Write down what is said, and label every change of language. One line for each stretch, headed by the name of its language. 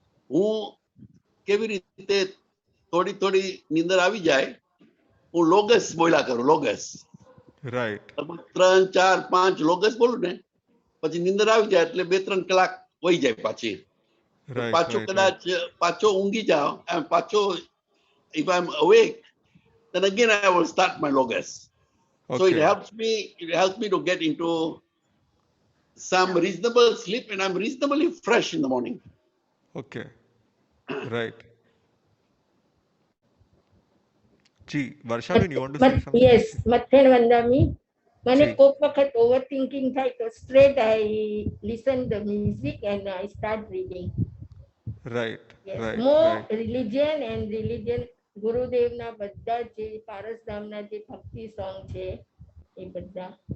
Gujarati: હું કેવી રીતે થોડી નીંદર આવી જાય હું લોગસ બોલ્યા કરું. લોગસ
English: Right.
Gujarati: 3, 4, 5 લોગસ બોલું ને પછી નીંદર આવી જાય એટલે 2-3 કલાક વહી જાય પાછી.
English: Right.
Gujarati: પાછો કદાચ પાછો ઊંઘી જાઓ
English: and
Gujarati: પાછો
English: if I'm awake then again I will start my logus. So it helps me to get into some reasonable sleep and I'm reasonably fresh in the morning. Okay. Right. જી વર્ષાબેન, you want to say something? Yes, Mathen Vandami.
Gujarati: મને જી. કોક વખત over thinking થાય તો
English: Straight I listen the music and I start reading. Right. Right. More right.
Gujarati: Religion ગુરુદેવના બધા જે પારસધામના જે ભક્તિ song છે એ બધા.